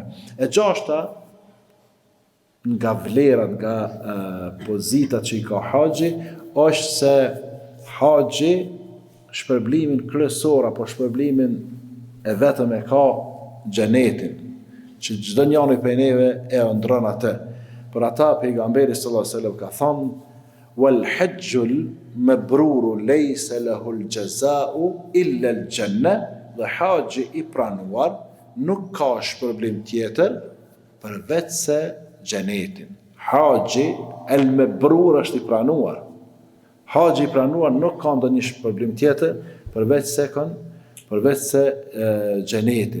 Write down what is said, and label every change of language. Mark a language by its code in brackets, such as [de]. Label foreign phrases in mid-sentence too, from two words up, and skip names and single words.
[sq] E gjashta nga vlerat, nga pozitat që i ka haxhi, është se haxhi shpërblimin kryesor apo shpërblimin e vetëm e ka xhenetin, që çdo njeri prej neve e ëndron atë. Për ata pejgamberi [ar] صلى الله عليه وسلم [sq] ka thënë: [ar] والحج المبرور ليس له الجزاء إلا الجنة, [sq] dhe haxhi i pranuar nuk ka shpërblim tjetër përveç se xhenetin. Haxhi [ar] المبرور [sq] është i pranuar. Haxhi i pranuar nuk ka ndonjë shpërblim tjetër përveç se xhenetin.